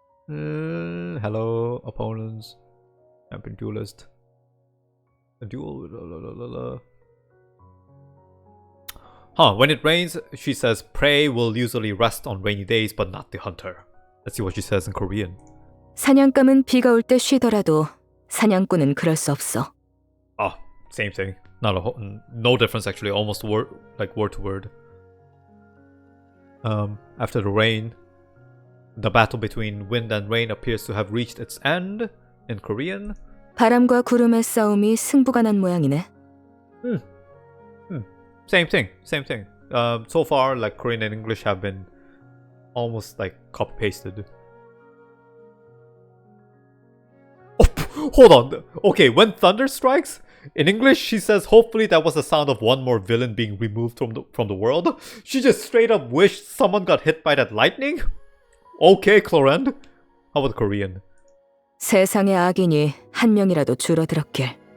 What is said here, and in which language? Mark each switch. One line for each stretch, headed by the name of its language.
English: Hello, opponents. Champion duelist. A duel. When it rains, she says, prey will usually rest on rainy days, but not the hunter. Let's see what she says in Korean.
Korean: 사냥감은 비가 올 때 쉬더라도 사냥꾼은 그럴 수 없어.
English: Same thing. No difference actually. Almost word to word. After the rain, the battle between wind and rain appears to have reached its end. In Korean.
Korean: 바람과 구름의 싸움이 승부가 난 모양이네.
English: Same thing. So far, like Korean and English have been almost like copy pasted. Oh, hold on. Okay, when thunder strikes, in English she says, hopefully that was the sound of one more villain being removed from the world. She just straight up wished someone got hit by that lightning. Okay, Clorinde. How about Korean?
Korean: 세상의 악인이 한 명이라도 줄어들었길.